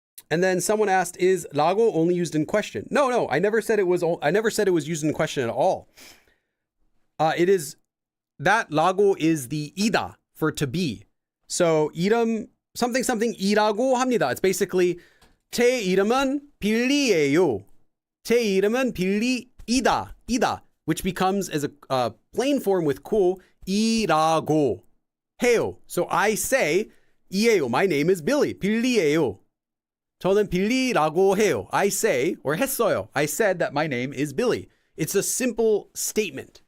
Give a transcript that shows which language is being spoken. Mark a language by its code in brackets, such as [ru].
[en] And then someone asked, "Is lago only used in question?" No, I never said it was. I never said it was used in question at all. It is that lago is the ida for to be. [ko] So 이름 something 이라고 합니다. [en] It's basically [ko] 제 이름은 빌리예요. 제 이름은 빌리이다. [en] Which becomes as a plain form with 고 [ko] 이라고 해요. [en] So I say 이예요. My name is Billy. 빌리예요. [ko] 저는 빌리라고 해요. [en] I say, or [ko] 했어요. [en] I said that my name is Billy. It's a simple statement.